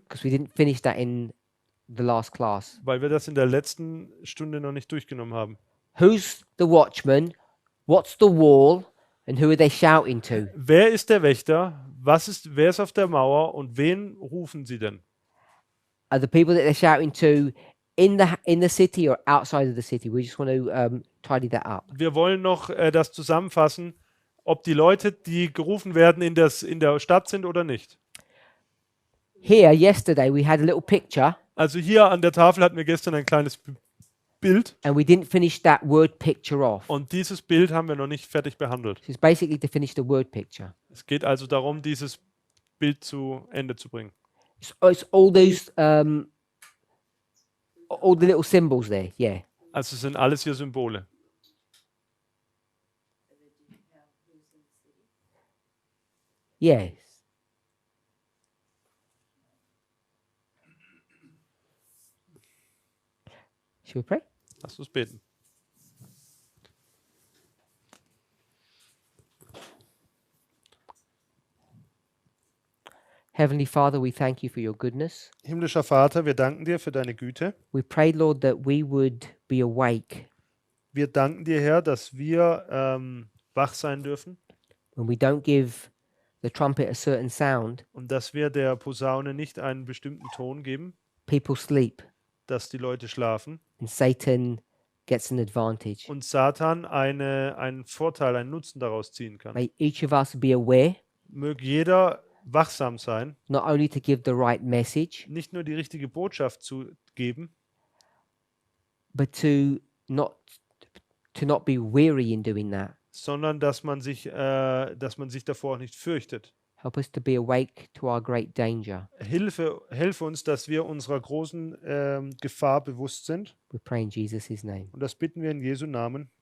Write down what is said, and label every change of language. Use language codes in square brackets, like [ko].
[en] because we didn't finish that in the last class. [de] weil wir das in der letzten Stunde noch nicht durchgenommen haben. [en] Who's the watchman? What's the wall? And who are they shouting to? [de] Wer ist der Wächter? Wer ist auf der Mauer und wen rufen sie denn? [en] Are the people that they're shouting to in the city or outside of the city? We just want to tidy that up. [de] Wir wollen noch das zusammenfassen, ob die Leute, die gerufen werden, in der Stadt sind oder nicht. [en] Here, yesterday, we had a little picture, [de] Also hier an der Tafel hatten wir gestern ein kleines Bild [en] and we didn't finish that word picture off. [de] und dieses Bild haben wir noch nicht fertig behandelt. [en] So it's basically to finish the word picture. [de] Es geht also darum, dieses Bild zu Ende zu bringen. [en] It's all those, all the little symbols there. Yeah. [de] Also es sind alles hier Symbole. [en] Yes. Shall we pray? [de] Lass uns beten. [en] Heavenly Father, we thank you for your goodness. [de] Himmlischer Vater, wir danken dir für deine Güte. [en] We pray, Lord, that we would be awake [de] Wir danken dir, Herr, dass wir wach sein dürfen [en] when we don't give the trumpet a certain sound. [de] und dass wir der Posaune nicht einen bestimmten Ton geben, [en] People sleep [de] dass die Leute schlafen [en] and Satan gets an advantage. [de] und Satan einen Vorteil, einen Nutzen daraus ziehen kann. [en] May each of us be aware [de] Möge jeder wachsam sein, [en] not only to give the right message, [de] nicht nur die richtige Botschaft zu geben, [en] but to not be weary in doing that. [de] sondern dass man sich davor auch nicht fürchtet. [en] Help us to be awake to our great danger. [de] Hilfe uns, dass wir unserer großen Gefahr bewusst sind. [en] We pray in Jesus' name. [de] Und das bitten wir in Jesu Namen.